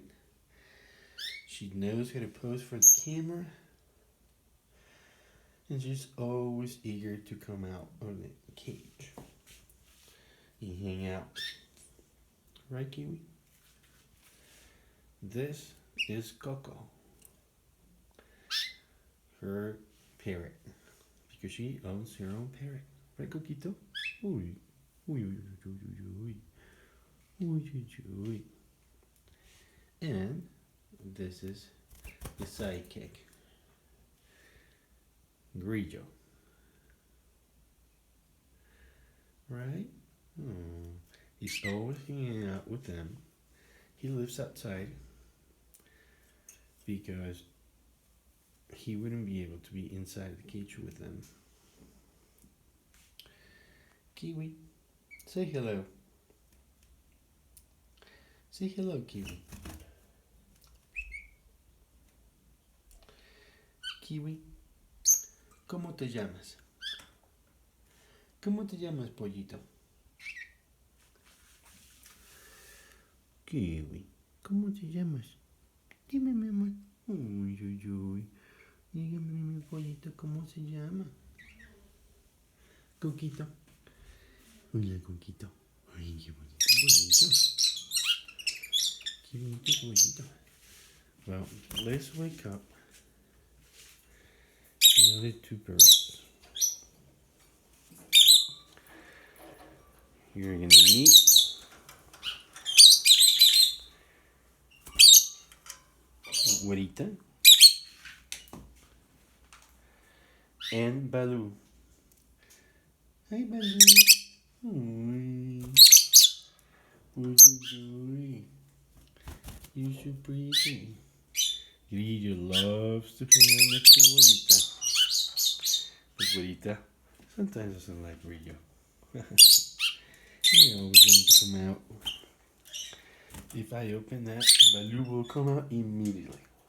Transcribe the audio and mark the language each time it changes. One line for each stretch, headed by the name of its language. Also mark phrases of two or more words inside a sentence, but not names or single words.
English: She knows how to pose for the camera, and she's always eager to come out of the cage and hang out. Right, Kiwi? This is COCO, her parrot, because she owns her own parrot. Right, Coquito? Uy, uy, uy, uy, uy, uy, uy, uy, uy. And this is the sidekick, Grillo. Right? He's always hanging out with them. He lives outside because he wouldn't be able to be inside the cage with them. Kiwi, say hello. Say hello, Kiwi. Kiwi,
Spanish: ¿cómo te llamas? ¿Cómo te llamas, pollito? Kiwi, ¿cómo te llamas? Dime, mi amor. Uy, uy, uy. Dígame, mi pollito, ¿cómo se llama? Coquito. Hola, Coquito. Ay, qué bonito pollito. Qué bonito pollito.
English: Well, let's wake up the other two birds. You're gonna meet Güerita and Balloo. Hi, Balloo. Uy. Uy, uy. You're so pretty. Grillo loves to hang out next to Güerita. But Güerita sometimes doesn't like Grillo. He always wanted to come out. If I open that, Balloo will come out immediately.